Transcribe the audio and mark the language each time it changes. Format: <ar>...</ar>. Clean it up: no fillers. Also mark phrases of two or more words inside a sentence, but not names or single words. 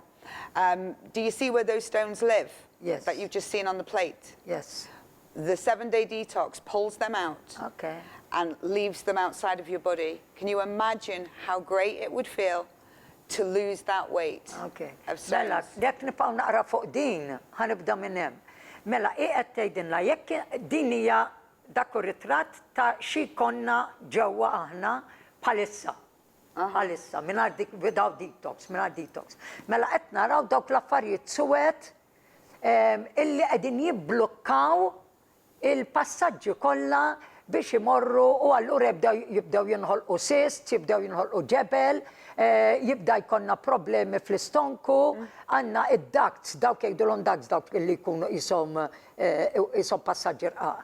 <en>Do you see where those stones live? Yes. That you've just seen on the plate? yes. The 7-day detox pulls them out Okay. and leaves them outside of your body. Can you imagine how great it would feel to lose that weight Okay. of</en> <mt>Mela,</mt> <en>stones?</en> <mt>jekk nibqgħu naqra fuq din, ħanibda minn hemm. Mela, qed tgħidilna jekk din hija dak ir-ritratt ta' xi konna ġewwa aħna bħalissa. Bħalissa, mingħajr</mt> <en>without detox,</en> <mt>mingħajr detox. Mela qed naraw dawk l-affarijiet suwed illi qegħdin jibblukkaw il-passaġġi kollha biex imorru u allura jibdew jinħolqu cysts, jibdew jinħolqu ġebel, jibda jkollna problemi fl-istonku, għandna id-ducts, dawk jgħidulhom ducts dawk illi jkunu ishom passaġġi rqaq.</mt>